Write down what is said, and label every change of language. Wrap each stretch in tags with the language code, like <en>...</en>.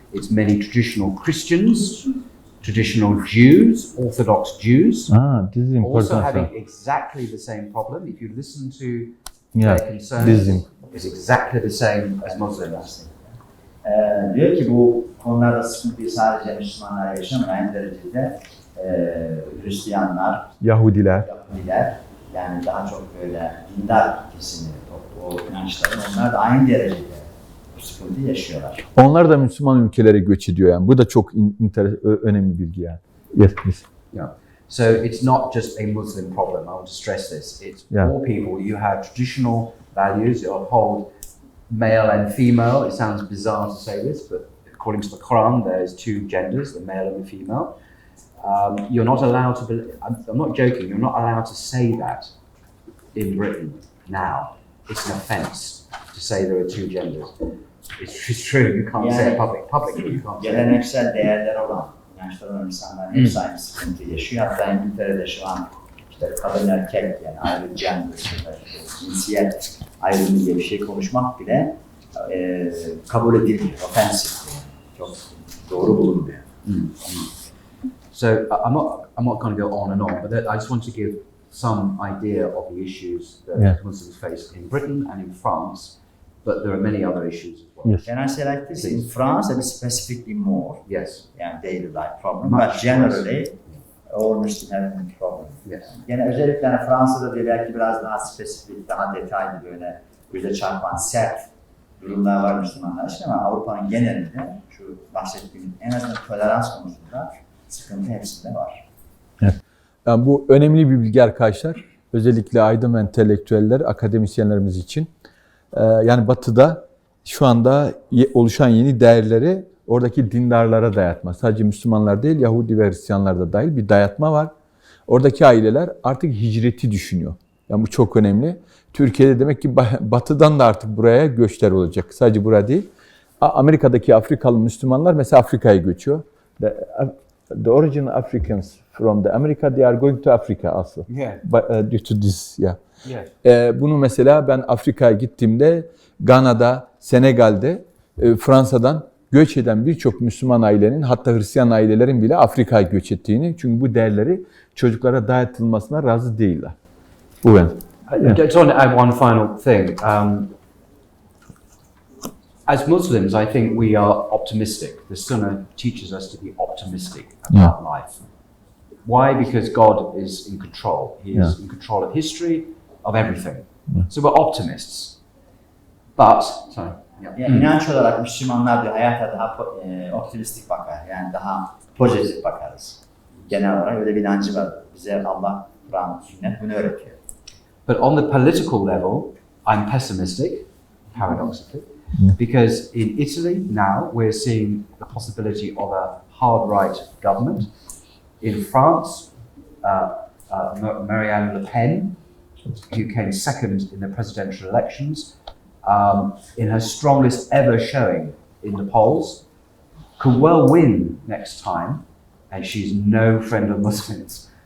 <en>It's many traditional Christians, traditional Jews, Orthodox Jews, This is also important. having exactly the same problem. If you listen to Yeah, their concerns, this is it's exactly the same as Muslims.</en> <tr>Diyor ki bu konularda sıkıntıyı sadece Müslümanlar yaşamıyor. Aynı derecede Hristiyanlar, Yahudiler. Yahudiler yani daha çok böyle dindar kesimi, o inançların onlar da aynı derecede bu sıkıntıyı yaşıyorlar. Onlar da Müslüman ülkelere göç ediyor yani. Bu da çok önemli bilgi yani.</tr> <en>Yes, please. Yeah. So it's not just a Muslim problem. I want to stress this. It's all people. You have traditional values. You hold male and female. It sounds bizarre to say this, but according to the Quran, there's two genders, the male and the female. You're not allowed to believe, I'm not joking, you're not allowed to say that in Britain now. It's an offence to say there are two genders. It's true. You can't say it publicly. You can't say it.</en> <tr>Geleneksel değerler olan inançlar olan insanlar hep aynı sıkıntı yaşıyor. Hatta İngiltere'de şu an işte kadın erkek yani ayrı gender, cinsiyet ayrımı diye bir şey konuşmak bile kabul edilmiyor, offensive. Çok doğru bulunmuyor.</tr> <en>So I'm not going to go on and on, but I just want to give some idea of the issues that Muslims face in Britain and in France, but there are many other issues as well. Yes. Can I say like this? In France, it is specifically more. Yes. Yani daily life problem, but generally all Muslims have a problem. Yes.</en> <tr>Yani özellikle yani Fransa'da diye belki biraz daha spesifik, daha detaylı böyle göze çarpan sert durumlar var Müslümanlar için ama Avrupa'nın genelinde şu bahsettiğim en azından tolerans konusunda sıkıntı hepsinde var. Evet. Yani bu önemli bir bilgi arkadaşlar. Özellikle aydın ve entelektüeller, akademisyenlerimiz için. Yani Batı'da şu anda oluşan yeni değerleri oradaki dindarlara dayatma. Sadece Müslümanlar değil, Yahudi ve Hristiyanlar da dahil bir dayatma var. Oradaki aileler artık hicreti düşünüyor. Yani bu çok önemli. Türkiye'de demek ki Batı'dan da artık buraya göçler olacak. Sadece buraya değil. Amerika'daki Afrikalı Müslümanlar mesela Afrika'ya göçüyor.</tr> <en>The original Africans from the America, they are going to Africa also. Yeah. But, due to this, yeah. Yeah.</en> <tr>Bunu mesela ben Afrika'ya gittiğimde Gana'da, Senegal'de, Fransa'dan göç eden birçok Müslüman ailenin hatta Hristiyan ailelerin bile Afrika'ya göç ettiğini çünkü bu değerleri çocuklara dayatılmasına razı değiller. Bu ben.</tr> <en>I just want to add one final thing. As Muslims, I think we are optimistic. The Sunnah teaches us to be optimistic about life. Why? Because God is in control. He is in control of history, of everything. So we're optimists. But, sorry.</en> <tr>Yani inanç olarak Müslümanlar diyor hayata daha optimistik bakar. Yani daha pozitif bakarız. Genel olarak öyle bir inancı var. Bize Allah, Kur'an, sünnet bunu öğretiyor.</tr> <en>But on the political level, I'm pessimistic, paradoxically. Because in Italy now we're seeing the possibility of a hard right government. In France, Marianne Le Pen, who came second in the presidential elections, in her strongest ever showing in the polls, could well win next time, and she's no friend of Muslims.</en>